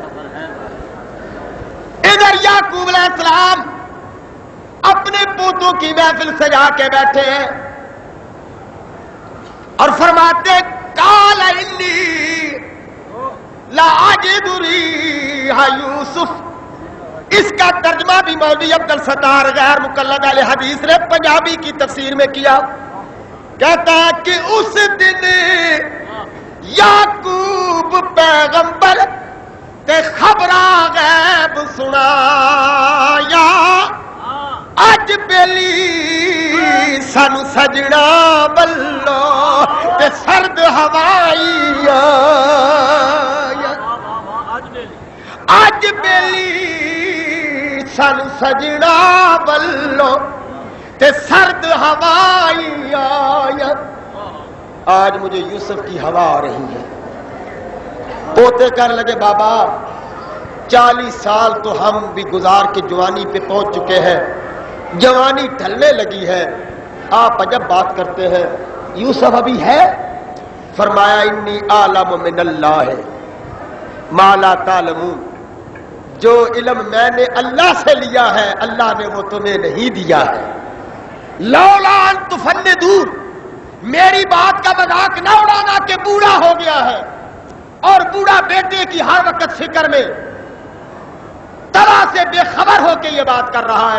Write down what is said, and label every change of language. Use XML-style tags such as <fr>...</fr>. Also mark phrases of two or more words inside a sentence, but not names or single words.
<ur>ادھر یعقوب علیہ السلام اپنے پوتوں کی محفل سجا کے بیٹھے ہیں اور فرماتے</ur> <ar>قال انی لاجد ریح یوسف.</ar> <ur>اس کا ترجمہ بھی مولوی عبد الستار غیر مقلد اہل حدیث نے پنجابی کی تفسیر میں کیا. کہتا ہے کہ</ur> <pa>اس دن یعقوب پیغمبر تے خبراں غیب سنایا، اج بیلی سن سجنا بلو تے سرد ہوائی، اج بیلی سن سجنا بلو تے سرد ہوائی آیا.</pa> <ur>آج مجھے یوسف کی ہوا آ رہی ہے. پوتے کہنے لگے بابا 40 سال تو ہم بھی گزار کے جوانی پہ پہنچ چکے ہیں، جوانی ڈھلنے لگی ہے، آپ عجب بات کرتے ہیں، یوسف ابھی ہے؟ فرمایا</ur> <ar>انی اعلم من اللہ ما لا تعلمون.</ar> <ur>جو علم میں نے اللہ سے لیا ہے اللہ نے وہ تمہیں نہیں دیا ہے.</ur> <ar>لولا ان تفندون،</ar> <ur>میری بات کا مذاق نہ اڑانا کہ بوڑھا ہو گیا ہے اور بوڑھا بیٹے کی ہر وقت فکر میں طرح سے بے خبر ہو کے یہ بات کر رہا ہے.</ur>